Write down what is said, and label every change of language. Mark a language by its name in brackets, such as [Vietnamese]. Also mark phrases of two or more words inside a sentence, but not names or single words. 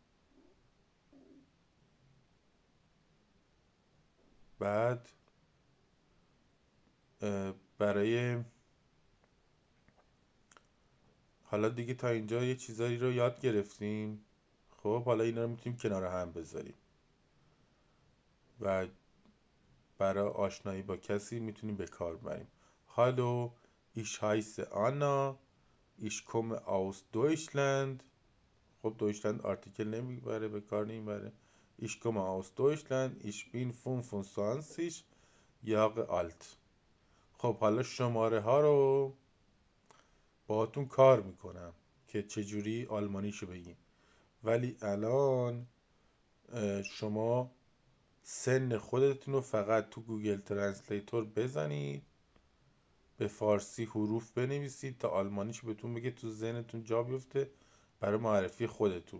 [Persian] بعد برای حالا دیگه تا اینجا یه چیزایی رو یاد گرفتیم. خب حالا اینا رو میتونیم کنار هم بذاریم و برای آشنایی با کسی میتونیم به کار ببریم. هالو، [German] ich heiße Anna, ich komme aus Deutschland. [Persian] خب دویچلند آرتیکل نمیبره، به کار نمیبره. [German] ich komme aus Deutschland, ich bin 25 Jahre alt. [Persian] خب حالا شماره ها رو باهاتون کار میکنم که چجوری آلمانیشو بگیم. ولی الان شما سن خودتون رو فقط تو گوگل ترنسلیتور بزنید، به فارسی حروف بنویسید تا آلمانیش بهتون بگه، تو ذهنتون جا بیفته برای معرفی خودتون.